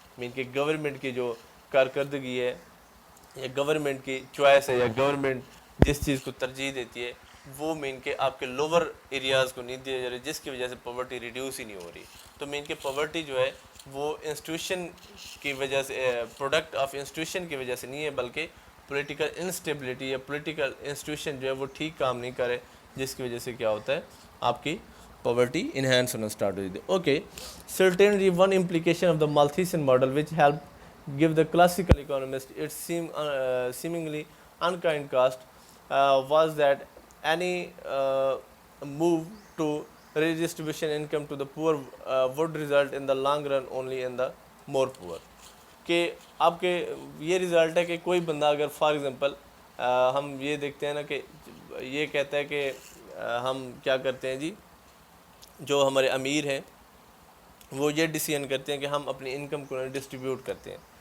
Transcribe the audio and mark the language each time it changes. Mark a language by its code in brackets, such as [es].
[ur] مین کہ گورنمنٹ کی جو کارکردگی ہے یا گورنمنٹ کی چوائس ہے یا گورنمنٹ جس چیز کو ترجیح دیتی ہے وہ مین کہ آپ کے لوور ایریاز کو نہیں دیا جا رہا ہے، جس کی وجہ سے پاورٹی ریڈیوس ہی نہیں ہو رہی. تو مین کہ پاورٹی جو ہے وہ انسٹیٹیوشن کی وجہ سے پروڈکٹ آف انسٹیٹیوشن کی وجہ سے نہیں ہے، بلکہ پولیٹیکل انسٹیبلٹی یا پولیٹیکل انسٹیٹیوشن جو ہے وہ ٹھیک کام نہیں کرے، جس کی وجہ سے کیا ہوتا ہے آپ کی پاورٹی انہینس ہونا اسٹارٹ ہو جاتی ہے. [en] Okay, certainly one implication of the Malthusian model which help give the classical economist its seemingly unkind cost was that any move to redistribution income to the poor would result in the long run only in the more poor. [ur] کہ آپ کے یہ result ہے کہ کوئی بندہ اگر [en] for example [ur] ہم یہ دیکھتے ہیں نا کہ یہ کہتا ہے کہ ہم کیا کرتے ہیں جی، جو ہمارے امیر ہیں وہ یہ ڈیسیژن کرتے ہیں کہ ہم اپنی انکم کو ڈسٹریبیوٹ کرتے ہیں.